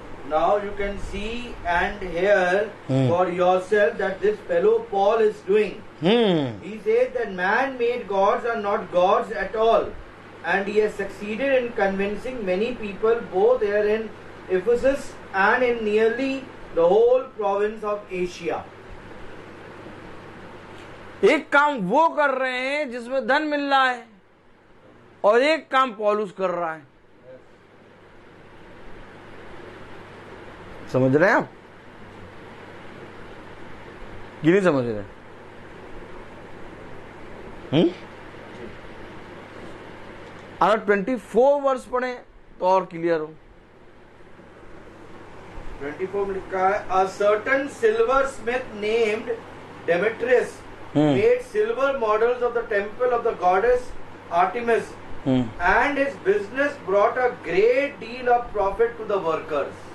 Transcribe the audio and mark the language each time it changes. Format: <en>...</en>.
<en>Now you can see and hear for yourself that this fellow Paul is doing. He says that man-made gods are not gods at all, and he has succeeded in convincing many people both here in Ephesus and in nearly the whole province of Asia.</en> <hi>एक काम वो कर रहे हैं जिसमें धन मिल रहा है और एक काम पौलुस कर रहा है। समझ रहे हैं आप कि नहीं समझ रहे? अगर 24 वर्ष पढ़े तो और क्लियर हो। 24 में लिखा है,</hi> <en>a certain silversmith named Demetrius made silver models of the temple of the goddess Artemis, and his business brought a great deal of profit to the workers.</en>